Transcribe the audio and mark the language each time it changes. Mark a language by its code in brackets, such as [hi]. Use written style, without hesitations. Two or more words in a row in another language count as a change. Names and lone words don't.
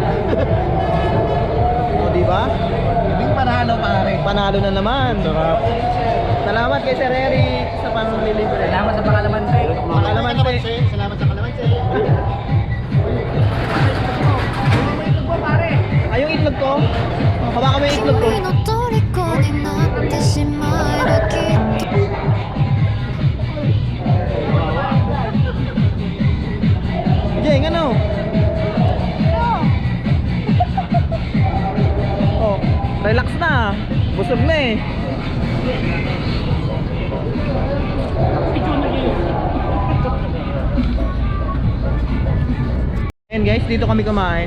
[tl] O, diba? Ibig panalo pare. Panalo na naman. Sarap. Salamat kay Sir Eric sa panglilibre. Salamat sa pangalamansi. Pangalamansi. Salamat sa kalamansi. Ay, yung itlog ko? Hawakan mo yung itlog ko. [ja] 君の虜になってしまえばきっと [tl] Jeng, ano? Oh, relax na. Busog na eh. Ayan guys, dito kami kumain.